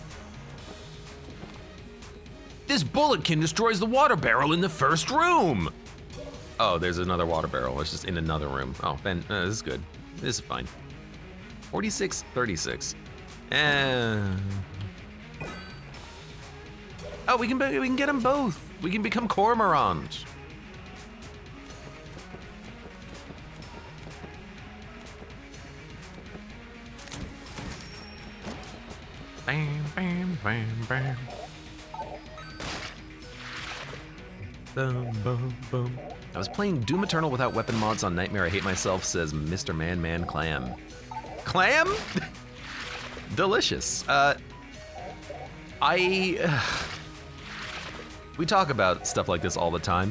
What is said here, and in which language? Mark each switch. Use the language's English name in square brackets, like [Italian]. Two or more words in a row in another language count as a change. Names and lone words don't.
[English] This bulletkin destroys the water barrel in the first room. Oh, there's another water barrel. It's just in another room. Oh, Ben, this is good. This is fine. 46-36. Oh, we can get them both. We can become cormorants. Bam, bam, bam, bam. Boom, boom, boom. I was playing Doom Eternal without weapon mods on Nightmare. I hate myself, says Mr. Man Clam. Clam? Delicious. We talk about stuff like this all the time.